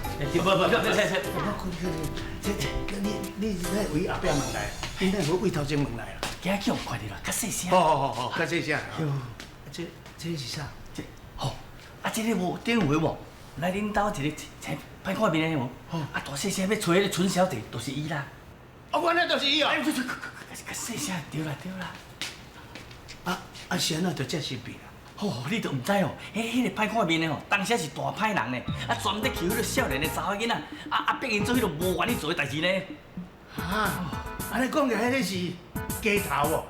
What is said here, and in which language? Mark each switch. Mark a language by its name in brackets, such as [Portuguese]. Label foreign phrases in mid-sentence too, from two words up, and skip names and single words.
[Min Nan Chinese] 不，我看你那为后壁问来，你那无为头前问来啊？今日叫快点啦，较细声。好，较细声。这是啥？好，啊，这个无电话无？来恁兜一个青歹看面的无？啊，大细声要找迄个春小姐，就是伊啦。我那就是伊哦。较细声，对啦。是安怎就这身边啦？哦，你都唔知哦，迄个歹看面的吼，当时是大歹人呢，啊，专在欺负迄个少年的查某囡仔，逼因做迄个无愿意做的代志呢。安尼讲起来，迄个是鸡头哦。